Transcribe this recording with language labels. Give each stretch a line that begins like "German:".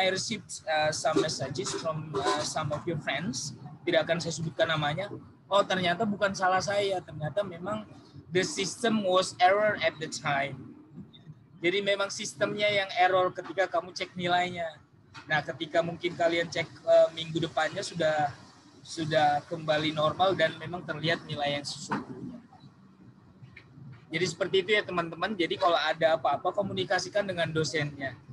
English: I received some messages from some of your friends.
Indonesian: Tidak akan saya sebutkan namanya. Oh, ternyata bukan salah saya. Ternyata memang
English: the system was error at the time.
Indonesian: Jadi memang sistemnya yang error ketika kamu cek nilainya. Nah, ketika mungkin kalian cek minggu depannya sudah kembali normal dan memang terlihat nilai yang sesungguhnya. Jadi seperti itu ya teman-teman. Jadi kalau ada apa-apa komunikasikan dengan dosennya.